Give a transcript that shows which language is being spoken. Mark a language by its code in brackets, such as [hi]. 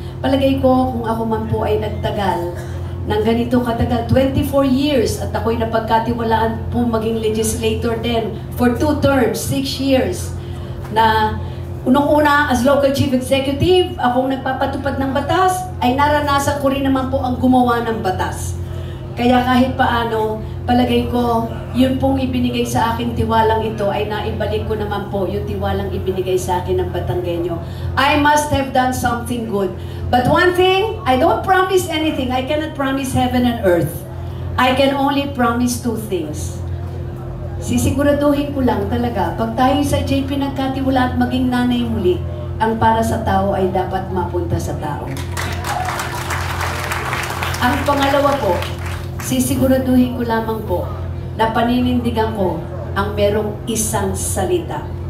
[tl] Palagay ko, kung ako man po ay nagtagal ng ganito katagal, 24 years, at ako'y napagkatiwalaan po maging legislator din [en] for 2 terms, 6 years, [tl] na unang-una, [en] as local chief executive, [tl] akong nagpapatupad ng batas, ay naranasan ko rin naman po ang gumawa ng batas. Kaya kahit paano, palagay ko, yun pong ibinigay sa akin tiwalang ito ay naibalik ko naman po yung tiwalang ibinigay sa akin ng Batanggenyo. [en] I must have done something good. But one thing, I don't promise anything. I cannot promise heaven and earth. I can only promise 2 things. [tl] Sisiguraduhin ko lang talaga, pag tayo sa JP nagkatiwala at maging nanay muli, ang para sa tao ay dapat mapunta sa tao. Ang pangalawa po, sisiguraduhin ko lamang po na paninindigan ko ang merong isang salita.